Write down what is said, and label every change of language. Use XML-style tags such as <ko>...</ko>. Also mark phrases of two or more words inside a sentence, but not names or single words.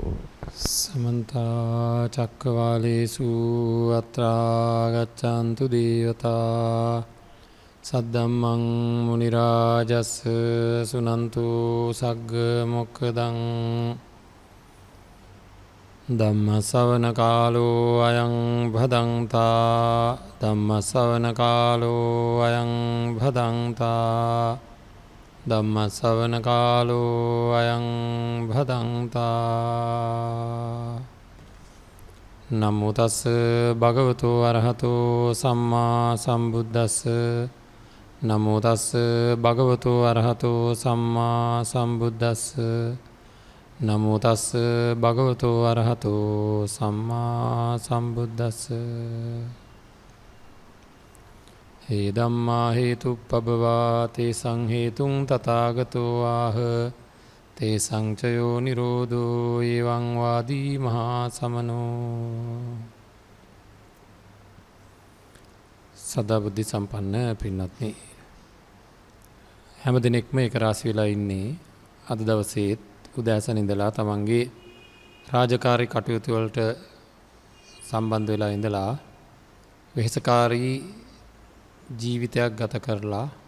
<pi>සමන්ත චක්කවාලේසු අත්‍රා ගච්ඡන්තු දේවතා සද්දම්මං මුනි රාජස් සුනන්තු සග්ග මොක්ඛදං ධම්ම ශ්‍රවණ කාලෝ අයං භදංතා ධම්ම ශ්‍රවණ කාලෝ අයං භදංතා ධම්ම ශ්‍රවණ කාලෝ අයං භදංතා. නමෝ තස් භගවතු අරහතෝ සම්මා සම්බුද්දස්ස නමෝ තස් භගවතු අරහතෝ සම්මා සම්බුද්දස්ස නමෝ තස් භගවතු අරහතෝ සම්මා සම්බුද්දස්ස. හේ ධම්මා හේතුප්පබවා තේසං හේතුං තථාගතෝ ආහ තේසං චයෝ නිරෝධෝ එවං වාදී මහා සමනෝ.</pi> <si>සදා බුද්ධ සම්පන්න පින්වත්නි, හැම දිනෙකම එක රාශි වෙලා ඉන්නේ අද දවසේත් උදෑසන ඉඳලා තමන්ගේ රාජකාරී කටයුතු වලට සම්බන්ධ වෙලා ඉඳලා වෙහෙසකාරී ජීවිතයක් ගත කරලා</si>